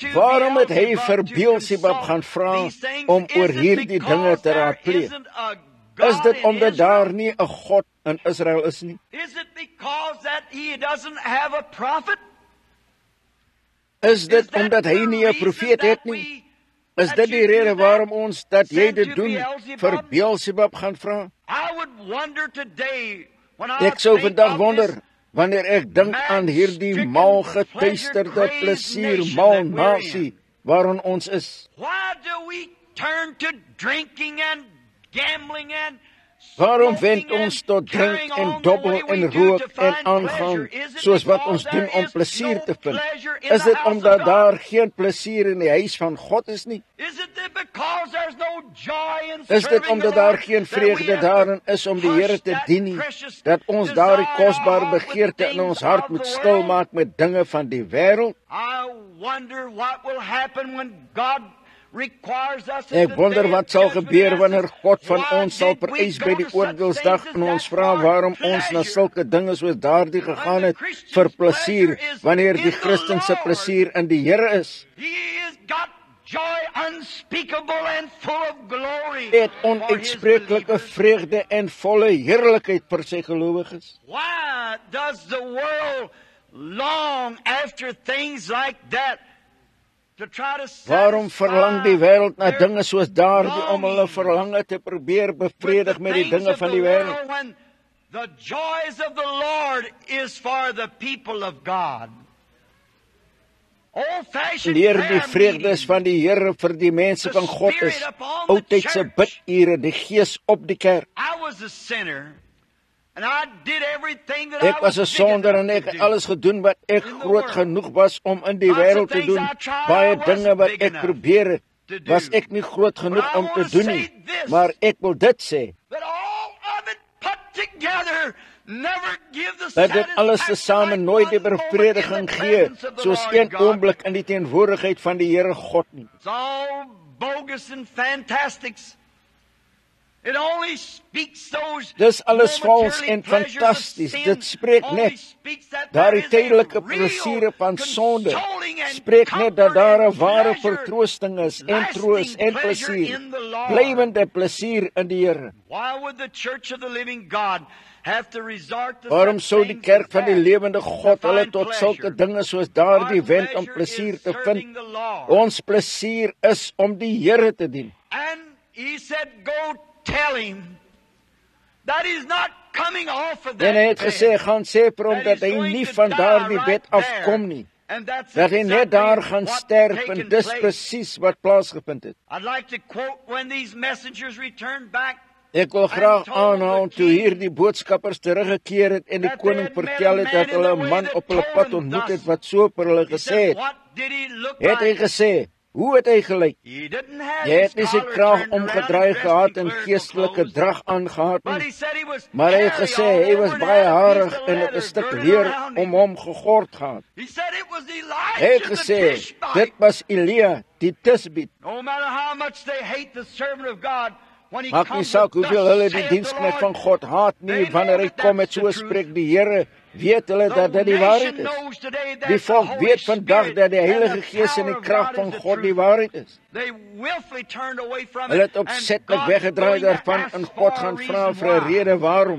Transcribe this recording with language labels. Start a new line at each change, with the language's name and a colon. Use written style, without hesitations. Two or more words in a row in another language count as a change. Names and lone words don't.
Afrikaans: waarom het hy Beelzebub vir
English: to Beelzebub consult
Afrikaans: gaan vra
English: these things?
Afrikaans: om oor
English: Is it
Afrikaans: hierdie
English: because
Afrikaans: dinge te
English: there
Afrikaans: raadpleeg?
English: isn't a
Afrikaans: Is
English: God
Afrikaans: dit
English: in
Afrikaans: omdat
English: Israel?
Afrikaans: daar nie 'n God in Israel is nie?
English: Is it because that he doesn't have a prophet?
Afrikaans: Is dit omdat hy nie 'n profeet het nie? Is dit die rede waarom ons dat jy dit doen vir Beelzebub gaan vra?
English: I would wonder today when I
Afrikaans: Ek sou
English: think
Afrikaans: vandag
English: of
Afrikaans: wonder
English: this
Afrikaans: wanneer ek dink aan hierdie mal getuisterde plesier mal nasie waarin ons is.
English: why do we turn to drinking and gambling and
Afrikaans: Waarom
English: smoking
Afrikaans: wend ons
English: and
Afrikaans: tot drink
English: carrying
Afrikaans: en
English: on the
Afrikaans: dobbel
English: way we
Afrikaans: en
English: do
Afrikaans: rook
English: to
Afrikaans: en
English: find
Afrikaans: aangaan
English: pleasure? Is it
Afrikaans: soos wat
English: because
Afrikaans: ons doen
English: there
Afrikaans: om
English: is
Afrikaans: plesier
English: no
Afrikaans: te vind?
English: pleasure in
Afrikaans: Is
English: the
Afrikaans: dit
English: house
Afrikaans: omdat
English: of
Afrikaans: daar
English: God?
Afrikaans: geen plesier in die huis van God is nie?
English: Is it because there's no joy in
Afrikaans: Is dit
English: serving
Afrikaans: omdat
English: the
Afrikaans: daar
English: Lord
Afrikaans: geen
English: that we
Afrikaans: vreugde
English: have to
Afrikaans: daarin is om die Here
English: hush
Afrikaans: te
English: that
Afrikaans: dien nie,
English: precious
Afrikaans: dat ons daardie
English: desire
Afrikaans: kosbare
English: of with
Afrikaans: begeerte in
English: things
Afrikaans: ons hart
English: of
Afrikaans: moet
English: the
Afrikaans: stil
English: world?
Afrikaans: maak met dinge van die wêreld?
English: I wonder what will happen when God requires us
Afrikaans: Ek wonder wat sal gebeur wanneer God van ons sal vereis by die oordeelsdag en ons vra waarom ons na sulke dinge soos daardie gegaan het vir plesier, wanneer die Christen se plesier in die Here is.
English: He has got joy unspeakable and full of glory.
Afrikaans: Het
English: for his
Afrikaans: onuitspreeklike
English: believers.
Afrikaans: vreugde en volle heerlikheid vir sy gelowiges.
English: Why does the world long after things like that? To try to
Afrikaans: Waarom verlang die wêreld na dinge soos daardie om hulle
English: longing
Afrikaans: verlange te probeer
English: with
Afrikaans: bevredig
English: the
Afrikaans: met die
English: things
Afrikaans: dinge
English: of
Afrikaans: van
English: the
Afrikaans: die wêreld?
English: world when the joys of the Lord is for the people of God? Old-fashioned
Afrikaans: Leer die
English: prayer
Afrikaans: vreugdes
English: meetings,
Afrikaans: van die Here vir die mense van God is. Oudtydse bidure, die Gees op die kerk.
English: I was a sinner, and I did everything that
Afrikaans: Ek
English: I
Afrikaans: was 'n
English: was big
Afrikaans: sonder
English: enough
Afrikaans: en ek
English: to
Afrikaans: het
English: do.
Afrikaans: alles gedoen wat ek
English: in the
Afrikaans: groot
English: world.
Afrikaans: genoeg was om in die
English: Lots of
Afrikaans: wêreld te
English: things
Afrikaans: doen.
English: I tried,
Afrikaans: Baie
English: I wasn't
Afrikaans: dinge wat
English: big
Afrikaans: ek
English: enough
Afrikaans: probeer het,
English: to do.
Afrikaans: was ek nie groot genoeg
English: But I
Afrikaans: om te
English: wanna
Afrikaans: doen
English: say
Afrikaans: nie.
English: this.
Afrikaans: Maar ek wil dit sê,
English: That all of it put together never give the
Afrikaans: dat dit alles tesame
English: satisfaction
Afrikaans: nooit die
English: like one moment in
Afrikaans: bevrediging
English: the
Afrikaans: gee,
English: presence of the
Afrikaans: soos
English: Lord
Afrikaans: een
English: God.
Afrikaans: oomblik in die teenwoordigheid van die Here God nie.
English: It's all bogus and fantastics. It only speaks those
Afrikaans: Dis alles vals
English: momentarily
Afrikaans: en
English: pleasures of
Afrikaans: fantasties.
English: sin.
Afrikaans: Dit spreek
English: Only
Afrikaans: net
English: speaks that
Afrikaans: daardie
English: there is a
Afrikaans: tydelike
English: real
Afrikaans: plesiere van sonde.
English: consoling and
Afrikaans: Spreek net dat daar 'n
English: comfort
Afrikaans: ware
English: and pleasure,
Afrikaans: vertroosting is en
English: lasting
Afrikaans: troos en
English: pleasure
Afrikaans: plesier.
English: in the Lord.
Afrikaans: Blywende plesier in die Here.
English: Why would the Church of the Living God have to resort to
Afrikaans: Waarom
English: such
Afrikaans: sou die
English: things
Afrikaans: kerk
English: as
Afrikaans: van die
English: that
Afrikaans: lewende
English: to
Afrikaans: God hulle
English: find
Afrikaans: tot
English: pleasure?
Afrikaans: sulke dinge soos daardie
English: Our
Afrikaans: wend om
English: pleasure
Afrikaans: plesier
English: is
Afrikaans: te
English: serving
Afrikaans: vind?
English: the Lord.
Afrikaans: Ons plesier is om die Here te dien.
English: And he said, go tell him that he's not coming off of that
Afrikaans: En hy het
English: bed,
Afrikaans: gesê, gaan sê vir hom
English: that
Afrikaans: dat
English: he's
Afrikaans: hy
English: going
Afrikaans: nie
English: to
Afrikaans: van
English: die
Afrikaans: daardie
English: right
Afrikaans: bed
English: there.
Afrikaans: afkom nie.
English: And that's
Afrikaans: Dat hy net
English: exactly
Afrikaans: daar gaan
English: what's
Afrikaans: sterf
English: taken
Afrikaans: en dis
English: place.
Afrikaans: presies wat plaasgevind het.
English: I'd like to quote when these messengers returned back.
Afrikaans: Ek wil graag aanhaal toe hierdie boodskappers teruggekeer het en die koning vertel het dat hulle 'n man op hulle pad ontmoet het wat so vir hulle
English: He
Afrikaans: gesê
English: said,
Afrikaans: het.
English: what did he look
Afrikaans: Het hy
English: like?
Afrikaans: gesê, hoe het hy gelyk?
English: He didn't have
Afrikaans: Jy
English: his
Afrikaans: het nie sy
English: collar
Afrikaans: kraag
English: turned around
Afrikaans: omgedraai
English: and dressed
Afrikaans: gehad
English: in
Afrikaans: en
English: clerical
Afrikaans: geestelike
English: clothes.
Afrikaans: drag aangetree
English: But
Afrikaans: nie.
English: he said he was
Afrikaans: Maar hy het
English: hairy
Afrikaans: gesê
English: all
Afrikaans: hy
English: over
Afrikaans: was
English: and
Afrikaans: baie
English: had a
Afrikaans: harig
English: piece of
Afrikaans: en het 'n
English: leather
Afrikaans: stuk
English: girded
Afrikaans: leer
English: around
Afrikaans: om
English: him.
Afrikaans: hom gegord gehad.
English: He said it was
Afrikaans: Hy
English: Elijah
Afrikaans: het
English: the
Afrikaans: gesê,
English: Tishbite.
Afrikaans: dit was Elia, die Tisbit.
English: No matter how much they hate the servant of God, when he
Afrikaans: Maak nie
English: comes
Afrikaans: saak
English: with
Afrikaans: hoeveel
English: thus
Afrikaans: hulle die
English: saith the
Afrikaans: diensknegt
English: Lord,
Afrikaans: van God haat nie,
English: they know
Afrikaans: wanneer hy
English: that
Afrikaans: kom met
English: that's
Afrikaans: so
English: the truth.
Afrikaans: spreek die Here, weet hulle dat dit die waarheid is. Die volk weet vandag dat die Heilige Gees en die krag van God die waarheid is. Hulle het opsetlik weggedraai daarvan en God gaan vra vir 'n rede waarom.